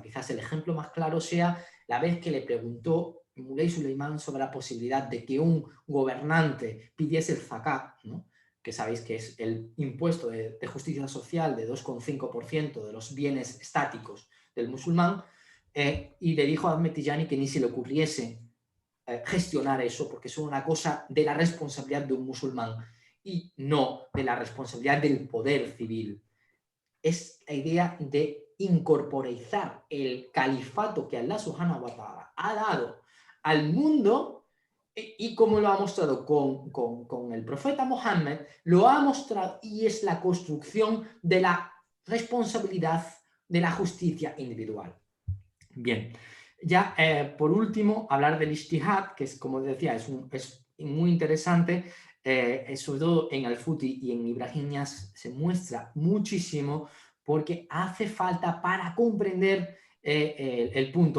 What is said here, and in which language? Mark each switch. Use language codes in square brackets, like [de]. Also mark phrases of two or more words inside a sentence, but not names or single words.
[es] Quizás el ejemplo más claro sea la vez que le preguntó Moulay Suleiman sobre la posibilidad de que un gobernante pidiese el zakat, ¿no?, que sabéis que es el impuesto de justicia social de 2,5% de los bienes estáticos del musulmán, y le dijo a Ahmed Tijani que ni se le ocurriese gestionar eso, porque es una cosa de la responsabilidad de un musulmán y no de la responsabilidad del poder civil. Es la idea de incorporizar el califato que [ar] الله سبحانه وتعالى [es] ha dado al mundo, y como lo ha mostrado con el profeta Mohammed, lo ha mostrado y es la construcción de la responsabilidad de la justicia individual. Bien, ya por último, hablar del ijtihad, que es, como decía, es muy interesante, sobre todo en Al-Futi y en Ibrahim Niasse se muestra muchísimo porque hace falta para comprender el punto.